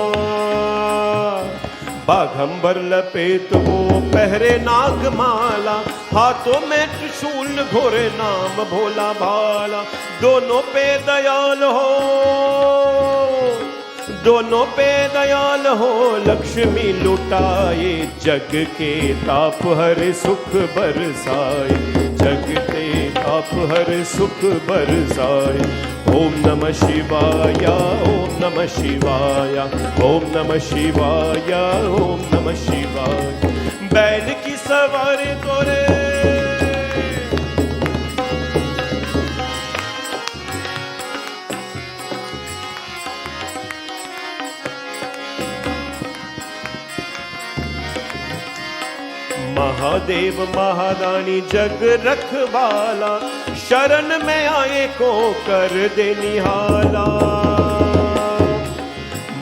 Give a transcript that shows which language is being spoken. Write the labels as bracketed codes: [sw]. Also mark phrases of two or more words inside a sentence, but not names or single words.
[hi] बागंबर लपेट वो पहरे नाग माला हाथों में त्रिशूल घोरे नाम भोला भाला. दोनों पे दयाल हो दोनों पे दयाल हो लक्ष्मी लुटाए जग के ताप हरे सुख बरसाए जग के ताप हरे सुख बरसाए. [sa] ओम नमः शिवाय ओम नमः शिवाय ओम नमः शिवाय ओम नमः शिवाय. [hi] बैल की सवारी तोरे महादेव महादानी जग रखवाला शरण में आए को कर दे निहाला.